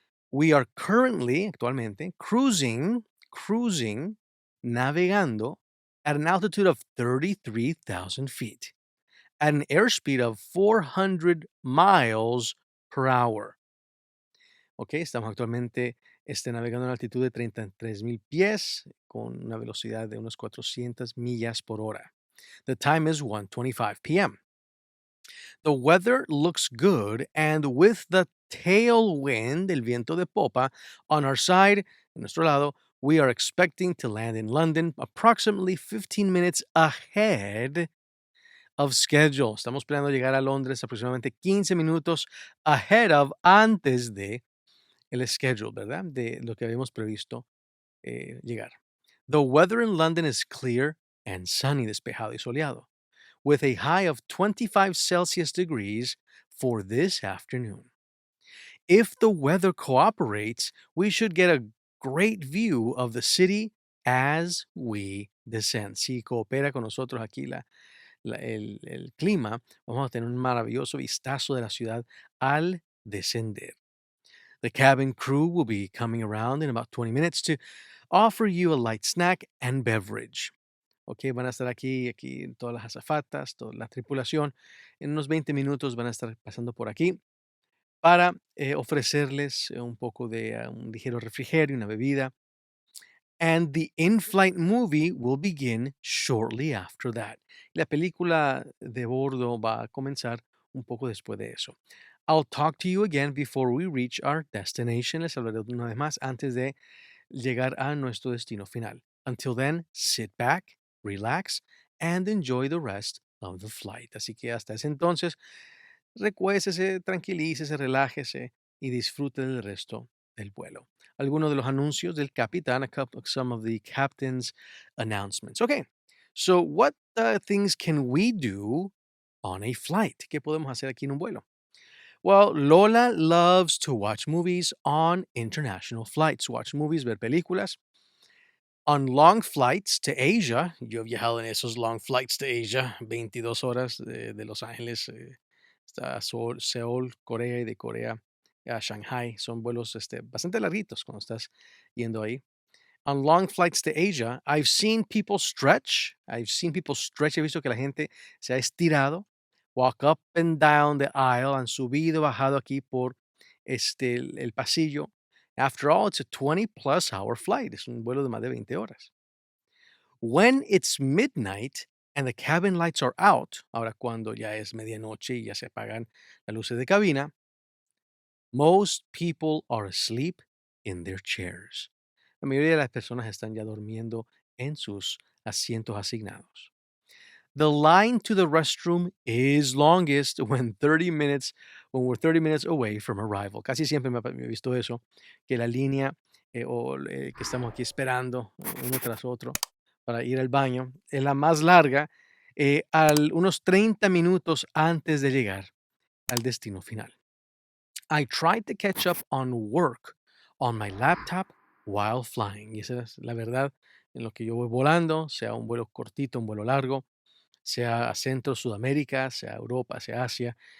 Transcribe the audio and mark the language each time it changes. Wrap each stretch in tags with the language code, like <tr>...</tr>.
<en>We are currently,</en> <es>actualmente,</es> <en>cruising,</en> <es>navegando</es> <en>at an altitude of 33,000 feet at an airspeed of 400 miles per hour.</en> <es>Ok, estamos actualmente navegando a una altitud de 33,000 pies con una velocidad de unos 400 millas por hora.</es> <en>The time is 1:25 p.m. The weather looks good, and with the tailwind,</en> <es>el viento de popa,</es> <en>on our side,</en> <es>en nuestro lado,</es> <en>we are expecting to land in London approximately 15 minutes ahead of schedule.</en> <es>Estamos planeando llegar a Londres aproximadamente 15 minutos</es> <en>ahead of,</en> <es>antes de el schedule, ¿verdad? De lo que habíamos previsto llegar.</es> <en>The weather in London is clear and sunny,</en> <es>despejado y soleado,</es> <en>with a high of 25 Celsius degrees for this afternoon. If the weather cooperates, we should get a great view of the city as we descend.</en> <es>Si coopera con nosotros aquí el clima, vamos a tener un maravilloso vistazo de la ciudad al descender.</es> <en>The cabin crew will be coming around in about 20 minutes to offer you a light snack and beverage.</en> <es>Ok, van a estar aquí todas las azafatas, toda la tripulación. En unos 20 minutos van a estar pasando por aquí para ofrecerles un poco de un ligero refrigerio, una bebida.</es> <en>And the in-flight movie will begin shortly after that.</en> <es>La película de bordo va a comenzar un poco después de eso.</es> <en>I'll talk to you again before we reach our destination.</en> <es>Les hablaré una vez más antes de llegar a nuestro destino final.</es> <en>Until then, sit back, relax, and enjoy the rest of the flight.</en> <es>Así que hasta ese entonces, recuéstese, tranquilícese, relájese y disfrute del resto del vuelo. Algunos de los anuncios del capitán,</es> <en>some of the captain's announcements. Okay, so what things can we do on a flight?</en> <es>¿Qué podemos hacer aquí en un vuelo?</es> <en>Well, Lola loves to watch movies on international flights. Watch movies,</en> <es>ver películas.</es> <en>On long flights to Asia,</en> <es>yo he viajado en esos</es> <en>long flights to Asia,</en> <es>22 horas de Los Ángeles hasta Seúl, Corea, y de Corea a Shanghai. Son vuelos bastante larguitos cuando estás yendo ahí.</es> <en>On long flights to Asia, I've seen people stretch. I've seen people stretch.</en> <es>He visto que la gente se ha estirado.</es> <en>Walk up and down the aisle.</en> <es>Han subido, bajado aquí por el pasillo.</es> <en>After all, it's a 20 plus hour flight.</en> <es>Es un vuelo de más de 20 horas.</es> <en>When it's midnight and the cabin lights are out,</en> <es>ahora cuando ya es medianoche y ya se apagan las luces de cabina,</es> <en>most people are asleep in their chairs.</en> <es>La mayoría de las personas están ya durmiendo en sus asientos asignados.</es> <en>The line to the restroom is longest when we're 30 minutes away from arrival.</en> <es>Casi siempre me he visto eso, que la línea que estamos aquí esperando uno tras otro para ir al baño es la más larga unos 30 minutos antes de llegar al destino final.</es> <en>I tried to catch up on work on my laptop while flying.</en> <es>Y esa es la verdad en lo que yo voy volando, sea un vuelo cortito, un vuelo largo, sea a Centro, Sudamérica, sea Europa, sea Asia.</es>